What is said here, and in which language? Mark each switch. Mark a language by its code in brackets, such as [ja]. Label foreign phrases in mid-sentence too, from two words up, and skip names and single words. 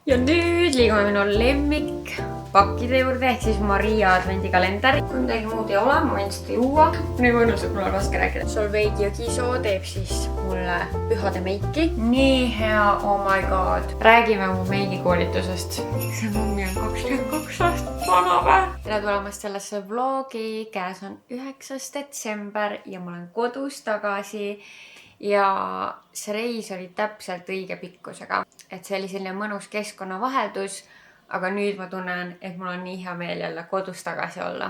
[et] Ja nüüd liigume minu lemmik pakkide juurde ehk siis Maria advendikalender. Kui midagi muud ei ole, ma võin seda juua. Nii mõnus, et mul on raske rääkida. Solveig Jõgisoo teeb siis mulle pühade meiki. Nii hea, [en] oh my god. [et] Räägime mu meigikoolitusest. See mummi on 22 aastat vana või? Tere tulemast sellesse vlogi. Käes on 9. detsember ja ma olen kodus tagasi. Ja see reis oli täpselt õige pikkusega, et see oli selline mõnus keskkonnavaheldus, aga nüüd ma tunnen, et mul on nii hea meel jälle kodus tagasi olla.